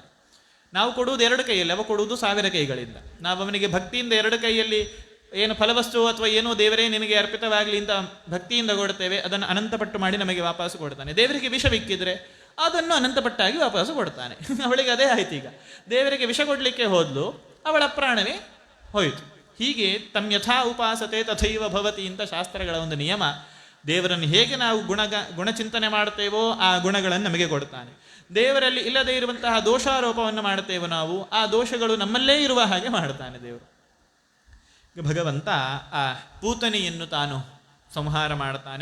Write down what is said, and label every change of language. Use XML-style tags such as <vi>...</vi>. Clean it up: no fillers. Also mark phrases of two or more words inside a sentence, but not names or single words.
<kn>ನಾವು ಕೊಡುವುದು 2 ಕೈಯಲ್ಲಿ, ಅವ ಕೊಡುವುದು 1000 ಕೈಗಳಿಂದ. ನಾವು ಅವನಿಗೆ ಭಕ್ತಿಯಿಂದ 2 ಕೈಯಲ್ಲಿ ಏನು ಫಲವಸ್ತು ಅಥವಾ ಏನೋ ದೇವರೇ ನಿನಗೆ ಅರ್ಪಿತವಾಗಲಿ ಅಂತ ಭಕ್ತಿಯಿಂದ ಕೊಡ್ತೇವೆ, ಅದನ್ನು ಅನಂತಪಟ್ಟು ಮಾಡಿ ನಮಗೆ ವಾಪಸ್ಸು ಕೊಡ್ತಾನೆ. ದೇವರಿಗೆ ವಿಷವಿಕ್ಕಿದ್ರೆ ಅದನ್ನು ಅನಂತಪಟ್ಟಾಗಿ ವಾಪಸ್ಸು ಕೊಡ್ತಾನೆ. ಅವಳಿಗೆ ಅದೇ ಆಯ್ತು. ಈಗ ದೇವರಿಗೆ ವಿಷ ಕೊಡಲಿಕ್ಕೆ ಹೋದ್ಲು, ಅವಳ ಪ್ರಾಣವೇ ಹೋಯಿತು. ಹೀಗೆ</kn> <sa>ತಮ್ ಯಥಾ ಉಪಾಸತೆ ತಥೈವ ಭವತಿ</sa> <kn>ಅಂತ ಶಾಸ್ತ್ರಗಳ ಒಂದು ನಿಯಮ. ದೇವರನ್ನು ಹೇಗೆ ನಾವು ಗುಣಚಿಂತನೆ ಮಾಡ್ತೇವೋ ಆ ಗುಣಗಳನ್ನು ನಮಗೆ ಕೊಡ್ತಾನೆ. ದೇವರಲ್ಲಿ ಇಲ್ಲದೇ ಇರುವಂತಹ ದೋಷಾರೋಪವನ್ನು ಮಾಡ್ತೇವೋ ನಾವು, ಆ ದೋಷಗಳು ನಮ್ಮಲ್ಲೇ ಇರುವ ಹಾಗೆ ಮಾಡ್ತಾನೆ ದೇವರು. ಭಗವಂತ ಆ ಪೂತನಿಯನ್ನು ತಾನು ಸಂಹಾರ ಮಾಡ್ತಾನೆ.</kn>